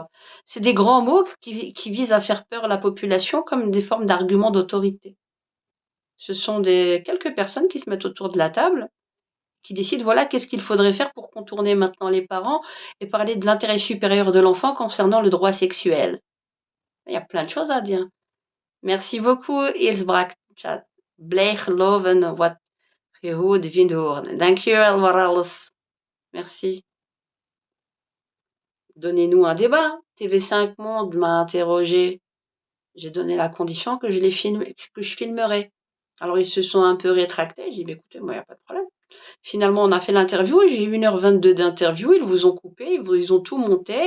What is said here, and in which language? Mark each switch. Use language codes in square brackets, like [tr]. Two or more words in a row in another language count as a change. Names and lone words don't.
[fr] C'est des grands mots qui visent à faire peur à la population comme des formes d'arguments d'autorité. Ce sont quelques personnes qui se mettent autour de la table, qui décident, voilà, qu'est-ce qu'il faudrait faire pour contourner maintenant les parents et parler de l'intérêt supérieur de l'enfant concernant le droit sexuel. Il y a plein de choses à dire. Merci beaucoup, Ilsbracht. [nl] Blijf geloven wat je goed vindt horen. Dankjewel voor alles. [fr] Merci. Donnez-nous un débat. TV5 Monde m'a interrogé. J'ai donné la condition que que je filmerai. Alors ils se sont un peu rétractés. J'ai dit, bah, écoutez, moi, il n'y a pas de problème. Finalement, on a fait l'interview. J'ai eu 1h22 d'interview. Ils vous ont coupé. Ils ont tout monté.